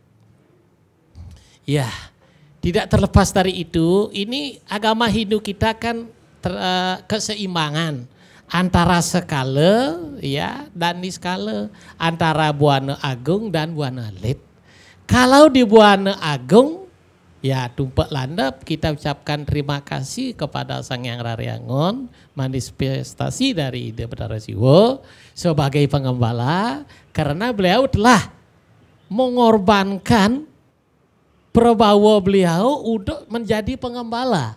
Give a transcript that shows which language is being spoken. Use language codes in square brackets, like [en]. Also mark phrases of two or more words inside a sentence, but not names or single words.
[id] Ya, tidak terlepas dari itu, ini agama Hindu kita kan keseimbangan antara skala ya dan niskala, antara Buana Agung dan Buana Alit. Kalau di Buana Agung ya tumpak landap, kita ucapkan terima kasih kepada Sang Hyang Raryangon, manifestasi dari Ide Betara Siwo sebagai pengembala, karena beliau telah mengorbankan prabawa beliau untuk menjadi pengembala.